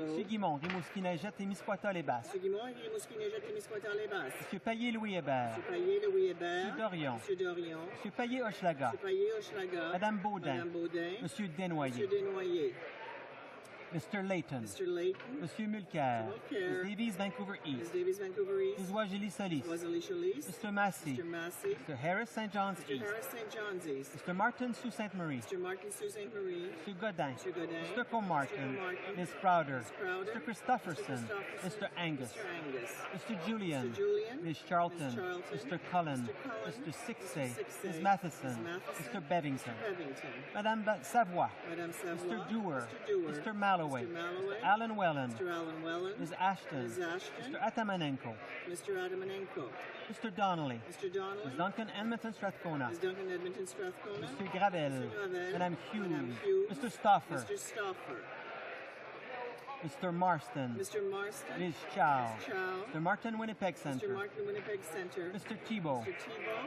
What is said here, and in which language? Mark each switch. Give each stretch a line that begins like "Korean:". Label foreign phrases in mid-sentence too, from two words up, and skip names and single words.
French: Monsieur Guimond, Rimouski-Neigette et Misquata-les-Basses. Monsieur Guimond, Rimouski-Neigette et Misquata-les-Basses. Monsieur Paillé-Louis Hébert. Monsieur Paillé, Louis Hébert. Monsieur Dorion. Monsieur Dorion. Monsieur Paillé-Hochelaga. Monsieur Paillé-Hochelaga. Madame Baudin. Madame Baudin. Monsieur Desnoyers. Monsieur Desnoyers.
English: Mr. Layton. Mr. Layton.
French: Monsieur Mulcair. Mulcair.
English: Ms. Davies, Vancouver Ms. East. Davies, Vancouver East. Ms. Wajili Solis. Wazali Solis. Mr. Massey. Mr. Massey. Mr. Harris, St. John's Mr. East. Harris, St. John's East. Mr. Martin, Sault Ste. Marie. Mr. Martin, Sault Ste. Marie. Mr. Godin. Mr. Godin. Mr. Comartin. Mr. Comartin. Ms. Crowder. Ms. Crowder. Mr. Christopherson. Mr. Angus. Mr. Angus. Mr. Julian. Mr. Julian. Ms. Charlton. Ms. Charlton. Mr. Cullen. Mr. Cullen. Mr. Sixay. Sixay. Ms. Matheson. Ms. Matheson. Mr. Bevington. Bevington.
French: Madame Savoie. Madame Savoie.
English: Mr. Dewar. Mr. Dewar. Mr. Malloway. Mr. Malloway. Mr. Alan Wellen. Mr. Alan Wellen. Ms. Ashton. Ms. Ashton. Mr. Atamanenko. Mr. Adamanenko. Mr. Donnelly. Mr. Donnelly. Ms. Duncan Edmonton Strathcona. Ms. Duncan Edmonton Strathcona. Mr. Gravel. Mr. Gravel.
French: Madame Hughes. Madame Hughes.
English: Mr. Stauffer. Mr. Stauffer. Mr. Marston. Mr. Marston. Ms. Chow. Ms. Chow. Mr. Martin Winnipeg Centre. Mr. Martin Winnipeg Centre. Mr. Thibault. Mr. Thibault.